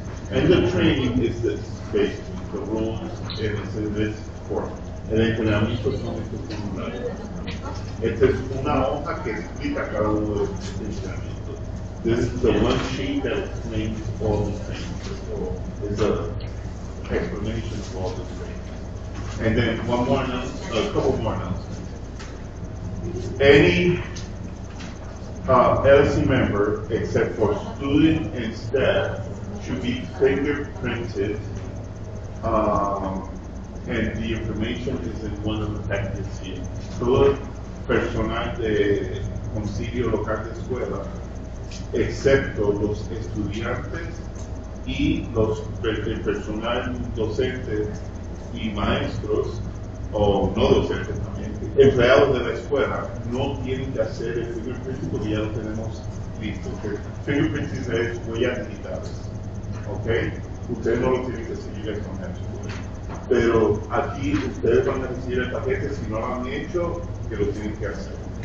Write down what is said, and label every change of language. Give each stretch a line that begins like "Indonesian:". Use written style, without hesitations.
English: And the training is this, basically, the rules, and it's in this form.
Spanish: El entrenamiento son estos formularios. Esta es una hoja que explica cada uno de estos entrenamientos.
English: This is the one sheet that explains all the things. So it's an explanation of all the things. And then one more a couple more announcements. Any LC member, except for student and staff, should be fingerprinted, and the information is in one of the packages here.
Spanish: Todo personal de concilio local de escuela, excepto los estudiantes y el personal docente y maestros, o no docentes también, empleados de la escuela, no tienen que hacer el fingerprinting porque ya lo tenemos listo. El fingerprinting es huellas digitales. ¿Ok? Ustedes no lo tienen que hacer,
English: you guys don't have to do it.
Spanish: Pero aquí ustedes van a recibir el paquete, si no lo han hecho, que lo tienen que hacer.